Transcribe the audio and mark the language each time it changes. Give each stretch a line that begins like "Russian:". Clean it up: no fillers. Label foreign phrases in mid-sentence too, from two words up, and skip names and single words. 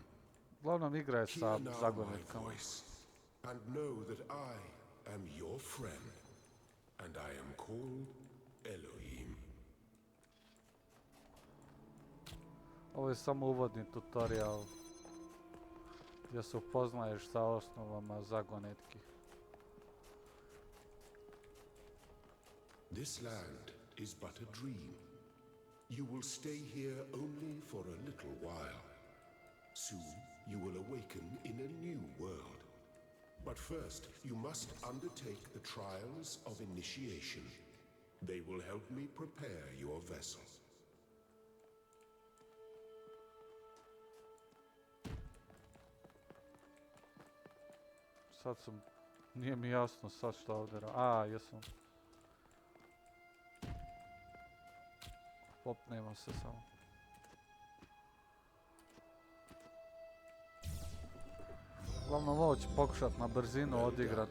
Croatian: Uglavnom igra je sa
English: Hear now my
Croatian: zagonetkama.
English: voice, and know that I am your friend, and I am called Elohim.
Croatian: Ovo je samo uvodni tutorial gdje se upoznaješ sa osnovama zagonetki.
English: This land is but a dream. You will stay here only for a little while. Soon you will awaken in a new world. But first, you must undertake the trials of initiation. They will help me prepare your vessel.
Croatian: Sad sam... Nije mi jasno sad što ovdje jesam. Popnemo se samo. Uglavnom ovo ću pokušat na brzinu odigrat.